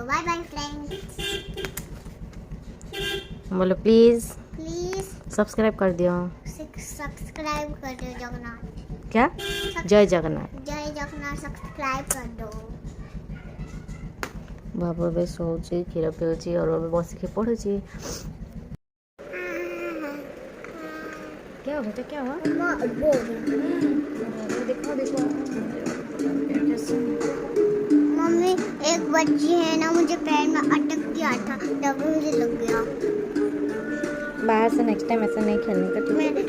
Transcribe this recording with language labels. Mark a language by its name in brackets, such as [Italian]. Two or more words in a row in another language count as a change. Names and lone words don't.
[English] bye bye friends. [Hindi] बोलो प्लीज सब्सक्राइब कर दियो। सब्सक्राइब कर दो जगन्नाथ। क्या? जय जगन्नाथ सब्सक्राइब कर दो। [Odia] बाबू ଏବେ ଶୋଉଛି କ୍ଷୀର ପିଉଛି और ଏବେ ବସିକି ପଢୁଛି। [Hindi] क्या बेटा क्या हुआ? देखो देखो मम्मी एक बच्ची है ना, मुझे पैर में अटक दिया था तब मुझे लग गया। बाहर से [English] next time [Hindi] ऐसा नहीं खेलने का, ठीक है?